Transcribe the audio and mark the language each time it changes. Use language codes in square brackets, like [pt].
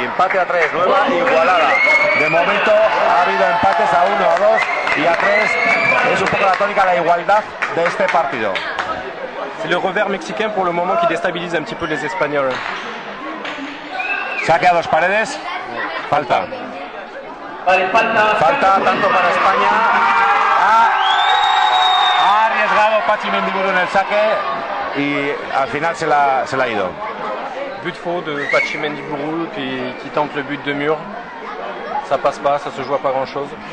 [es] Empate a 3, nueva igualada. De momento ha habido empates a 1, a 2 y a 3. Es un poco la tónica, la igualdad de este partido. [fr] C'est le revers mexicain pour le moment qui déstabilise un petit peu les Espagnols. [es] Saque a dos paredes. Falta. Falta tanto para España. Ha arriesgado Pachi Mendiburu en el saque y al final se la ha ido. [fr] But faux de Pachi Mendiburu qui tente le but de mur. Ça passe pas, ça se joue à pas grand chose.